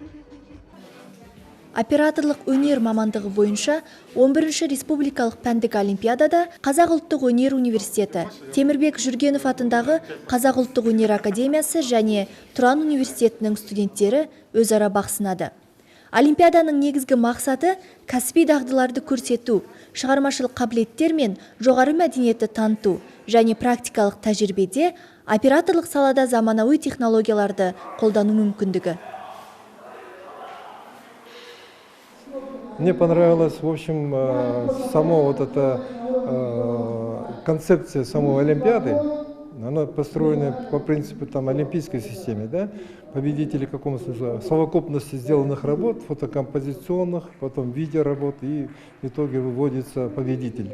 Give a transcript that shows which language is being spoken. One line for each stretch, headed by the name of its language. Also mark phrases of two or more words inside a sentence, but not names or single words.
Kazakh: Операторлық өнер мамандығы бойынша 11-ші республикалық пәндік олимпиадада Қазақ ұлттық өнер университеті, Темірбек Жүргенов атындағы Қазақ ұлттық өнер академиясы және Тұран университетінің студенттері өзара бақ сынады. Олимпиаданың негізгі мақсаты кәсіби дағдыларды көрсету, шығармашылық қабілеттер мен жоғары мәдениетті таныту және практикалық тәжірибеде операторлық салада заманауи технологияларды қолдану мүмкіндігі.
Russian: Мне понравилась, в общем, сама вот эта концепция самой Олимпиады. Она построена по принципу там, олимпийской системы, да? Победители какому смысле совокупности сделанных работ, фотокомпозиционных, потом видеоработ, и в итоге выводится победитель.